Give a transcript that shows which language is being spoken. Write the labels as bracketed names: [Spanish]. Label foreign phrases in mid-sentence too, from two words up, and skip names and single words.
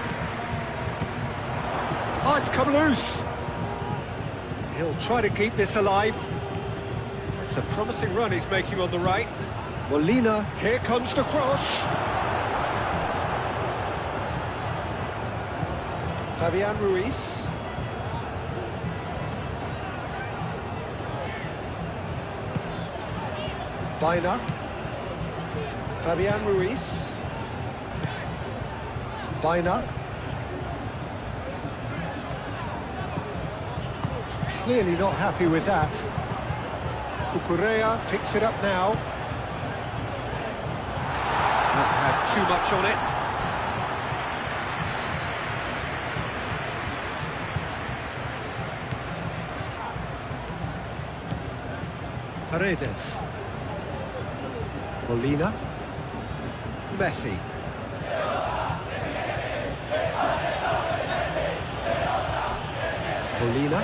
[English] Oh, it's come loose. He'll try to keep this alive. It's a promising run he's making on the right. Molina, here comes the cross. Fabian Ruiz. [Basque] Baina. Fabian Ruiz. Baina. [English] Clearly not happy with that. Cucurella picks it up now. Not had too much on it. Paredes. Molina. Messi. Molina.